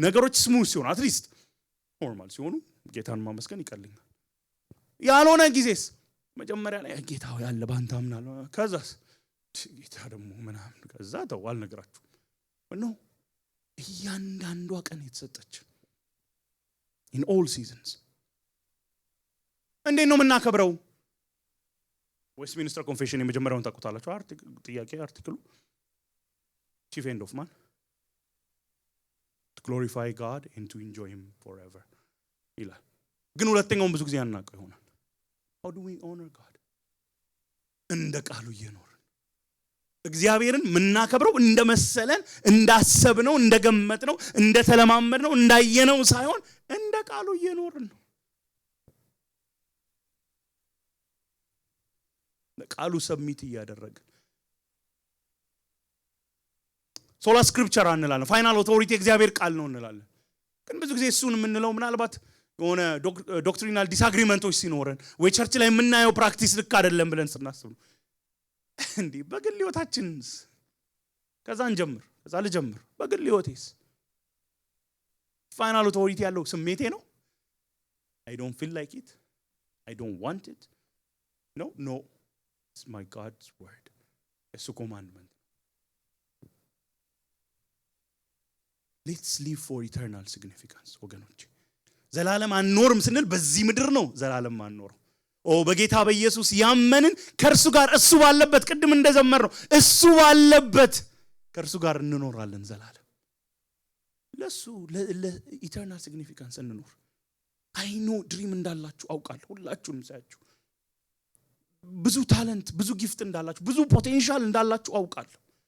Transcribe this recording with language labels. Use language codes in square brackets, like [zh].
[am] ነገሮች ስሙዝ ሲሆኑ አትሊስት ኖርማል ሲሆኑ ጌታን ማመስገን ይቀለኛል። ያልሆነ ጊዜስ መጀመሪያ ላይ ጌታው ያለ ባንተ አምናለሁ፣ ከዛስ ጌታ ደግሞ ምናምን ከዛ ተው አልነግራችሁ ነው። እያንዳንዷ ቀን የተሰጠች [en] in all seasons [am] እንዴት ነው የምናከብረው? ዌስትሚኒስተር ኮንፌሽን የመጀመሪያውን ታውቁታላችሁ። አርቲክሉ [en] chief end of man to glorify God and to enjoy him forever [am] ይላል። ግን ሁለተኛውን ብዙ ጊዜ አናውቀው ይሆናል። [en] how do we honor God? [am] እንደ ቃሉ እየኖርን እግዚአብሔርን ምናከብረው እንደመሰለን እንዳሰብነው እንደገመትነው እንደተለማመድነው እንዳየነው ሳይሆን እንደ ቃሉ እየኖርን ነው። ቃሉ ሰብሚት እያደረግን ሶላ ስክሪፕቸር እንላለን። ፋይናል ኦቶሪቲ እግዚአብሔር ቃል ነው እንላለን። ግን ብዙ ጊዜ እሱን የምንለው ምናልባት የሆነ ዶክትሪናል ዲስአግሪመንቶች ሲኖረን ወይ ቸርች ላይ የምናየው ፕራክቲስ ልክ አይደለም ብለን ስናስብ ነው እንዴ። በግል ህይወታችንስ ከዛ ልጀምር። በግል ህይወቴስ ፋይናል ኦቶሪቲ ያለው ስሜቴ ነው? [en] I don't feel like it. I don't want it. No. It's my God's word. It's a commandment. Let's live for eternal significance. [am] ወገኖች ዘላለም አንኖርም ስንል በዚህ ምድር ነው ዘላለም አንኖር። በጌታ በኢየሱስ ያመንን ከርሱ ጋር እሱ ባለበት ቅድም እንደዘመር ነው እሱ ባለበት ከርሱ ጋር እንኖራለን ዘላለም። ለሱ ለኢተርናል ሲግኒፊካንስ እንኖር። አይ ኖ ድሪም እንዳላችሁ አውቃለሁ። ሁላችሁንም ሳያችሁ ብዙ ታለንት ብዙ ጊፍት እንዳላችሁ ብዙ ፖቴንሻል እንዳላችሁ አውቃለሁ።